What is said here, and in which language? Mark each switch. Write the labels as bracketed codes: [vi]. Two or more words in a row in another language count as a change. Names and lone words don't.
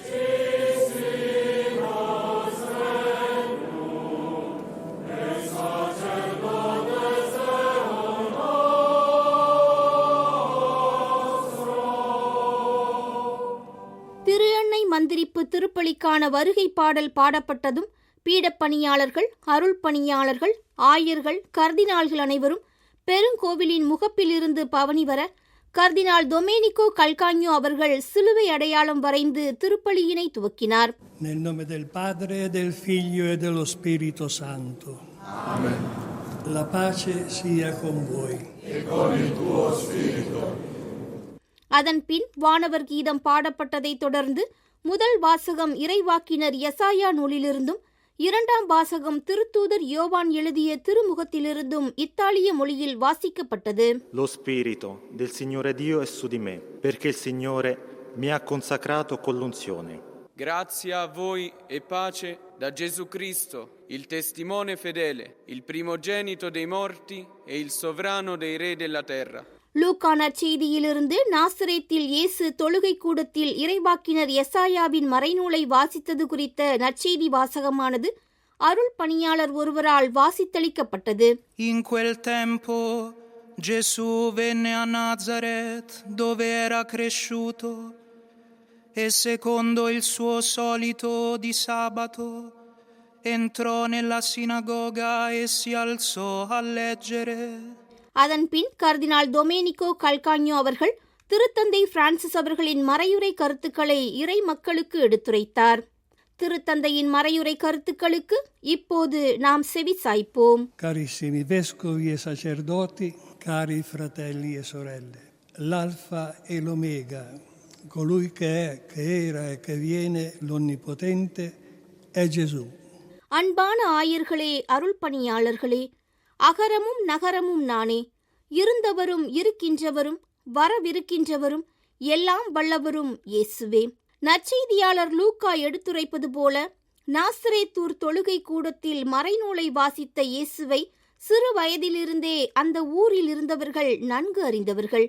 [ta] திரு எண்ணெய் மந்திரிப்பு திருப்பலிக்கான வருகை பாடல் பாடப்பட்டதும் பீடப்பணியாளர்கள், அருள் பணியாளர்கள், ஆயர்கள், கர்தினால்கள் அனைவரும் பெருங்கோவிலின் முகப்பிலிருந்து பவனி வர கர்தினால் டொமேனிகோ கல்கான்யோ அவர்கள் சிலுவை அடையாளம் வரைந்து திருப்பலியினை துவக்கினார். [it] Nel nome del Padre, del Figlio e dello Spirito Santo. Amen. La pace sia con voi. E con il tuo spirito. [ta] அதன் பின் வானவர் கீதம் பாடப்பட்டதைத் தொடர்ந்து முதல் வாசகம் இறைவாக்கினர் யெசாயா நூலிலிருந்தும், இரண்டாம் வாசகம் திருத்தூதர் யோவான் எழுதிய திருமுகத்திலிருந்தும் இத்தாலிய மொழியில் வாசிக்கப்பட்டது. [it] Lo spirito del Signore Dio è su di me, perché il Signore mi ha consacrato con l'unzione. Grazia a voi e pace da Gesù Cristo, il testimone fedele, il primogenito dei morti e il sovrano dei re della terra. [ta] லூக்கா நற்செய்தியிலிருந்து நாசரேத்தில் இயேசு தொழுகை கூடத்தில் இறைவாக்கினர் யெசாயாவின் மறைநூலை வாசித்தது குறித்த நற்செய்தி வாசகமானது அருள் பணியாளர் ஒருவரால் வாசித்தளிக்கப்பட்டது. [it] In quel tempo Gesù venne a Nazaret, dove era cresciuto, e secondo il suo solito di sabato entrò nella sinagoga e si alzò a leggere. [ta] அதன்பின் கர்தினால் டொமேனிகோ கல்கான்யோ அவர்கள் திருத்தந்தை பிரான்சிஸ் அவர்களின் மறையுரை கருத்துக்களை இறை மக்களுக்கு எடுத்துரைத்தார். திருத்தந்தையின் மறையுரை கருத்துக்களுக்கு இப்போது நாம் செவி சாய்ப்போம். [it] Carissimi vescovi e sacerdoti, cari fratelli e sorelle, l'alfa e l'omega, colui che è, che era e che viene, l'onnipotente, è Gesù. [ta] அன்பான ஆயர்களே, அருள் பணியாளர்களே, அகரமும் நகரமும் நானே, இருந்தவரும் இருக்கின்றவரும் வரவிருக்கின்றவரும் எல்லாம் வல்லவரும் இயேசுவே. நற்செய்தியாளர் லூக்கா எடுத்துரைப்பது போல நாசரேத்தூர் தொழுகை கூடத்தில் மறைநூலை வாசித்த இயேசுவை சிறு வயதிலிருந்தே அந்த ஊரில் இருந்தவர்கள் நன்கு அறிந்தவர்கள்.